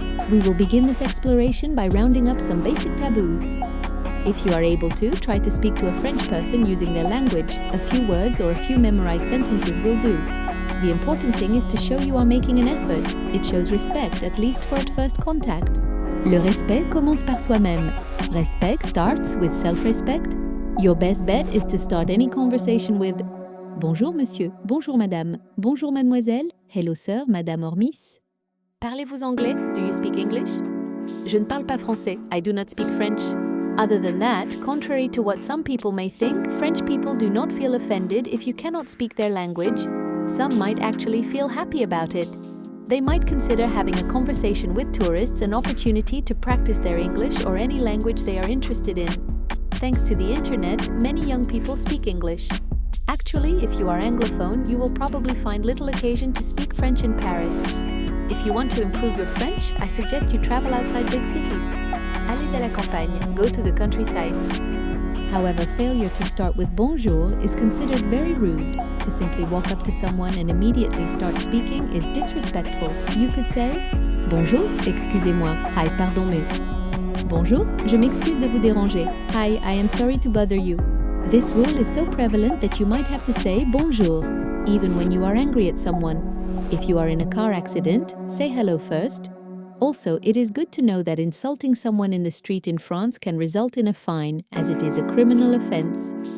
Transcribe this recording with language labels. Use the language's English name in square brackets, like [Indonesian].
[English] We will begin this exploration by rounding up some basic taboos. If you are able to, try to speak to a French person using their language. A few words or a few memorized sentences will do. The important thing is to show you are making an effort. It shows respect, at least for at first contact. [French] Le respect commence par soi-même. [English] Respect starts with self-respect. Your best bet is to start any conversation with [French] Bonjour monsieur, bonjour madame, bonjour mademoiselle, [English] hello sir, madame or miss. [French] Parlez-vous anglais? [English] Do you speak English? [French] Je ne parle pas français. [English] I do not speak French. Other than that, contrary to what some people may think, French people do not feel offended if you cannot speak their language. Some might actually feel happy about it. They might consider having a conversation with tourists an opportunity to practice their English or any language they are interested in. Thanks to the internet, many young people speak English. Actually, if you are Anglophone, you will probably find little occasion to speak French in Paris. If you want to improve your French, I suggest you travel outside big cities. [French] Allez à la campagne, [English] go to the countryside. However, failure to start with bonjour is considered very rude. To simply walk up to someone and immediately start speaking is disrespectful. You could say, [French] Bonjour, excusez-moi, [English] hi, pardon-me. [French] Bonjour, je m'excuse de vous déranger. [English] Hi, I am sorry to bother you. This rule is so prevalent that you might have to say bonjour, even when you are angry at someone. If you are in a car accident, say hello first. Also, it is good to know that insulting someone in the street in France can result in a fine, as it is a criminal offense.